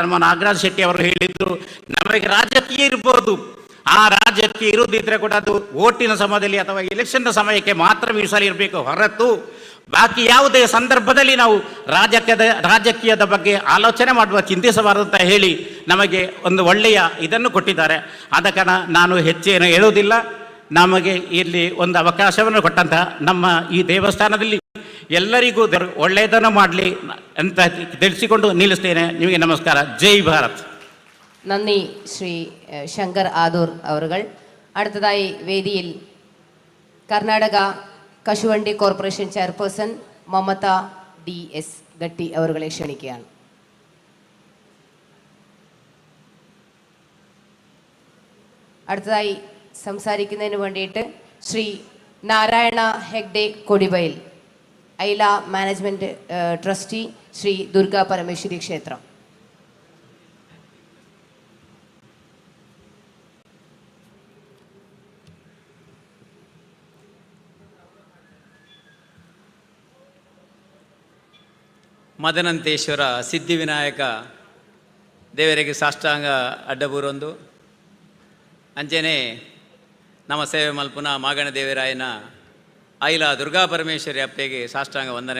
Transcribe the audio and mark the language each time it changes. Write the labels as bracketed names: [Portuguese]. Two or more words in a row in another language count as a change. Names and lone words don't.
[Kannada] ನಮ್ಮ ನಾಗರಾಜ್ ಶೆಟ್ಟಿ ಅವರು ಹೇಳಿದರು, ನಮಗೆ ರಾಜಕೀಯ ಇರ್ಬೋದು, ಆ ರಾಜ್ಯಕ್ಕೆ ಇರುವುದಿದ್ರೆ ಕೂಡ ಅದು ಓಟಿನ ಸಮಯದಲ್ಲಿ ಅಥವಾ ಎಲೆಕ್ಷನ್ ಸಮಯಕ್ಕೆ ಮಾತ್ರ ಮೀಸಲಿರಬೇಕು ಹೊರತು ಬಾಕಿ ಯಾವುದೇ ಸಂದರ್ಭದಲ್ಲಿ ನಾವು ರಾಜಕೀಯದ ಬಗ್ಗೆ ಆಲೋಚನೆ ಮಾಡುವ ಚಿಂತಿಸಬಾರದು ಅಂತ ಹೇಳಿ ನಮಗೆ ಒಂದು ಒಳ್ಳೆಯ ಇದನ್ನು ಕೊಟ್ಟಿದ್ದಾರೆ. ಆದ ಕಾರಣ ನಾನು ಹೆಚ್ಚೇನು ಹೇಳುವುದಿಲ್ಲ. ನಮಗೆ ಇಲ್ಲಿ ಒಂದು ಅವಕಾಶವನ್ನು ಕೊಟ್ಟಂತಹ ನಮ್ಮ ಈ ದೇವಸ್ಥಾನದಲ್ಲಿ ಎಲ್ಲರಿಗೂ ಒಳ್ಳೆಯದನ್ನು ಮಾಡಲಿ ಅಂತ ತಿಳಿಸಿಕೊಂಡು ನಿಲ್ಲಿಸ್ತೇನೆ. ನಿಮಗೆ ನಮಸ್ಕಾರ. ಜೈ ಭಾರತ್. [Malayalam] നന്ദി ശ്രീ ശങ്കർ ആദൂർ അവറുകൾ. അടുത്തതായി വേദിയിൽ കർണാടക കശുവണ്ടി [English] corporation chairperson [Malayalam] മമത DS ഗട്ടി അവറുകളെ ക്ഷണിക്കുകയാണ്. അടുത്തതായി സംസാരിക്കുന്നതിന് വേണ്ടിയിട്ട് ശ്രീ നാരായണ ഹെഗ്ഡെ കൊടിബയിൽ, ഐല [English] management trustee, [Malayalam] ശ്രീ ദുർഗാ പരമേശ്വരി ക്ഷേത്രം. [Tulu] ಮದನಂತೇಶ್ವರ ಸಿದ್ಧಿವಿನಾಯಕ ದೇವರಿಗೆ ಸಾಷ್ಟಾಂಗ ಅಡ್ಡಬೂರೊಂದು ಅಂಚೆನೆ ನಮ್ಮ ಸೇವೆ ಮಲ್ಪುನ ಮಾಗಣ ದೇವರಾಯನ ಐಲ ದುರ್ಗಾ ಪರಮೇಶ್ವರಿ ಅಪ್ಪೆಗೆ ಸಾಷ್ಟಾಂಗ ವಂದನೆ